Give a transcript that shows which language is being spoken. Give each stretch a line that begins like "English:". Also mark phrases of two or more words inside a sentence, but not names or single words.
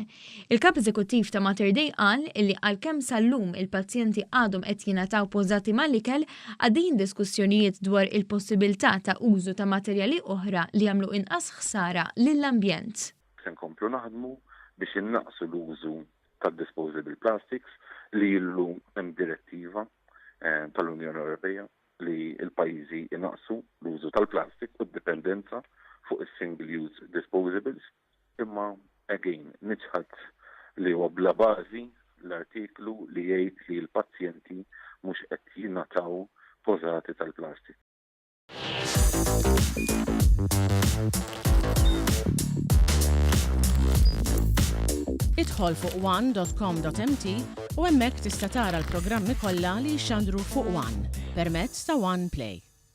Maltese: Il-Kap Eżekuttiv ta' Mater Dei qal li għalkemm sal-lum il-pazjenti għadhom qed jingħataw pożati mal-ikel, għaddejjin diskussjonijiet dwar il-possibilità ta' użu ta' materjali oħra li jagħmlu inqas ħsara lill-ambjent. Se nkomplu naħdmu biex innaqsu l-użu tad-
English: disposable plastics
Maltese: li llum hemm direttiva tal-Unjoni Ewropea li l-pajjiżi innaqsu l-użu tal-plastik u d-dipendenza fuq is-
English: single-use disposables.
Maltese: Imma again niċħad li huwa bla bażi l-artiklu li jgħid li l-pazjenti mhux qed jingħataw pożati tal-plastik. Idħol fuq one.com.mt u hemmhekk tista' tara l-programmi kollha li jxandru fuq One permezz ta' One Play.